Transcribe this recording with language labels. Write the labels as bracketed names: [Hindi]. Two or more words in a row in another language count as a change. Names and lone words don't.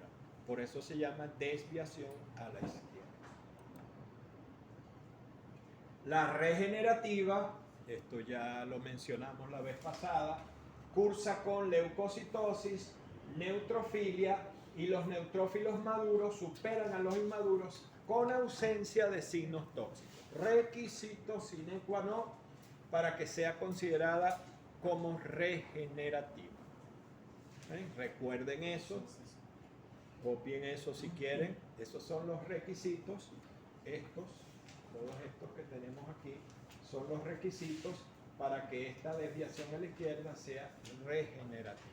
[Spanish] Por eso se llama desviación a la izquierda. La regenerativa, esto ya lo mencionamos la vez pasada, cursa con leucocitosis, neutrofilia, y los neutrófilos maduros superan a los inmaduros con ausencia de signos tóxicos. Requisito [Latin] sine qua non [Spanish] para que sea considerada como regenerativa. Recuerden eso, copien eso si quieren. Esos son los requisitos. Todos estos que tenemos aquí son los requisitos para que esta desviación a la izquierda sea regenerativa.